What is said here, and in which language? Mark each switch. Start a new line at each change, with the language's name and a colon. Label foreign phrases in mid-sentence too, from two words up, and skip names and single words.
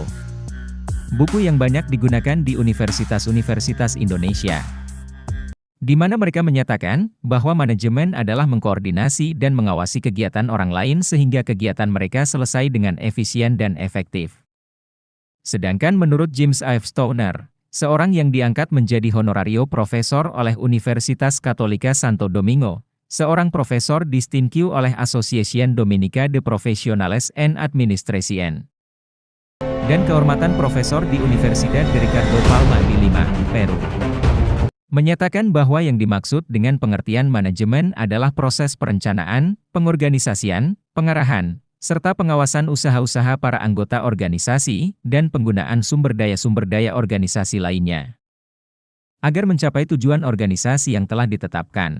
Indonesian: Buku yang banyak digunakan di universitas-universitas Indonesia, di mana mereka menyatakan bahwa manajemen adalah mengkoordinasi dan mengawasi kegiatan orang lain sehingga kegiatan mereka selesai dengan efisien dan efektif. Sedangkan menurut James Ive Stowner, seorang yang diangkat menjadi
Spanish: honorario profesor
Indonesian: oleh Universitas Katolika Santo Domingo, seorang
Spanish: profesor distingue
Indonesian: oleh Asociación Dominica de Profesionales en Administración, dan kehormatan profesor di Universidad de Ricardo Palma di Lima, Peru. Menyatakan bahwa yang dimaksud dengan pengertian manajemen adalah proses perencanaan, pengorganisasian, pengarahan, serta pengawasan usaha-usaha para anggota organisasi, dan penggunaan sumber daya organisasi lainnya, agar mencapai tujuan organisasi yang telah ditetapkan.